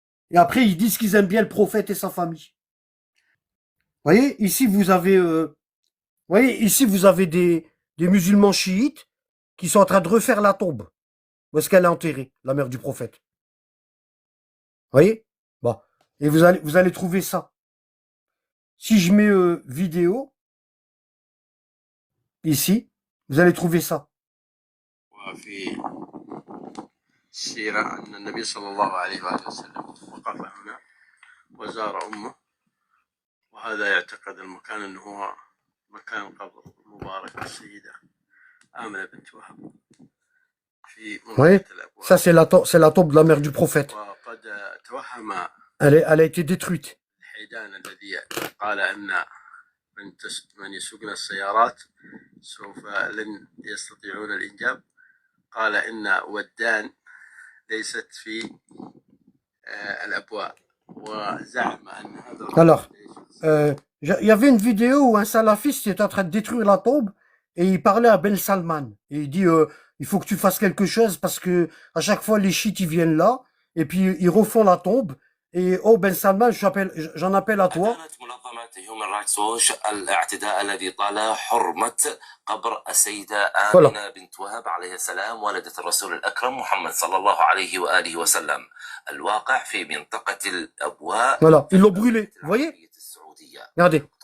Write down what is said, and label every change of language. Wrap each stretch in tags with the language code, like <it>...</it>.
<fr>Et après, ils disent qu'ils aiment bien le prophète et sa famille. Vous voyez, ici, vous avez, des musulmans chiites qui sont en train de refaire la tombe. Où est-ce qu'elle est enterrée, la mère du prophète? Vous voyez? Bon. Et vous allez trouver ça. Si je mets vidéo, ici, vous allez trouver ça.</fr> <ar>وفي السيرة أن النبي صلى الله عليه وآله وسلم وقف هنا وزار أمه، وهذا يعتقد المكان أنه هو مكان قبر المبارك السيدة آمنة بنت وهب في منطقة الأبواب.</ar> <fr>Ça, c'est la tombe de la mère du prophète.</fr> <ar>وقد توهم</ar> <fr>Elle a été détruite.</fr> <ar>الحيدان الذي قال أن من يسوقنا السيارات سوف لن يستطيعون الإنجاب، قال إن ودان ليست في الأبواء، وزعم أن هذا.</ar> <fr>Alors, il y avait une vidéo où un salafiste était en train de détruire la tombe et il parlait à Ben Salman. Et il dit, il faut que tu fasses quelque chose parce que à chaque fois les chiites ils viennent là et puis ils refont la tombe. Et oh Ben Salman, j'en appelle à toi.</fr> <ar>الاعتداء الذي طال حرمة قبر السيدة آمنة بنت وهب عليه السلام والدة الرسول الأكرم محمد صلى الله عليه وآله وسلم الواقع في منطقة الأبواء.</ar> <fr>Voilà, ils l'ont brûlé, vous voyez? Regardez.</fr>